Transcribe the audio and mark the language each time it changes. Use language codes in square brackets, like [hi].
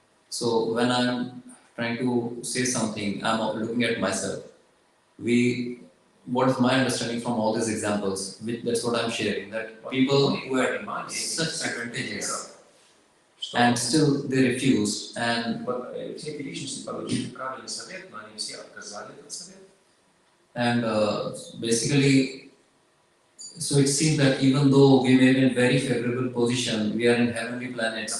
[en] So when I'm trying to say something, I'm looking at myself. What is my understanding from all these examples, that's what I'm sharing, that people who had such advantages and still they refused, and [ru] Все эти личности получили правильный совет, но они все отказали этот совет. [en] And basically, so it seems that even though we may be in very favorable position, we are in heavenly planets.